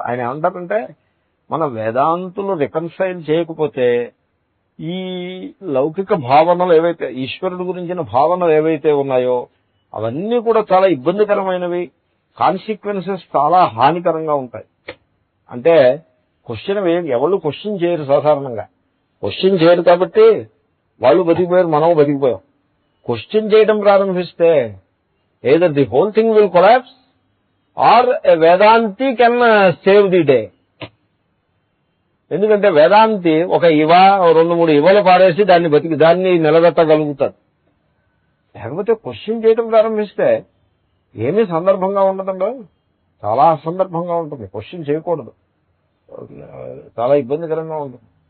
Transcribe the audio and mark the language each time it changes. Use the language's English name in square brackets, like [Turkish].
[Telugu] ఆయన ఏమంటారంటే, మన వేదాంతులు రికన్సైల్ చేయకపోతే ఈ లౌకిక భావనలు ఏవైతే, ఈశ్వరుడు గురించిన భావనలు ఏవైతే ఉన్నాయో అవన్నీ కూడా చాలా ఇబ్బందికరమైనవి, కాన్సిక్వెన్సెస్ చాలా హానికరంగా ఉంటాయి. అంటే క్వశ్చన్ ఎవరు క్వశ్చన్ చేయరు సాధారణంగా. క్వశ్చన్ చేయరు కాబట్టి వాళ్ళు బతికిపోయారు, మనం బతికిపోయాం. క్వశ్చన్ చేయడం ప్రారంభిస్తే [English] either the whole thing will collapse or a Vedanti can save the day. [Telugu] ఎందుకంటే వేదాంతి ఒక ఇవా, 2-3 ఇవలు పాడేసి దాన్ని నిలబెట్టగలుగుతాడు. లేకపోతే క్వశ్చన్ చేయడం ప్రారంభిస్తే ఏమీ సందర్భంగా ఉండదండి, చాలా అసందర్భంగా ఉంటుంది. క్వశ్చన్ చేయకూడదు, చాలా ఇబ్బందికరంగా ఉంటుంది.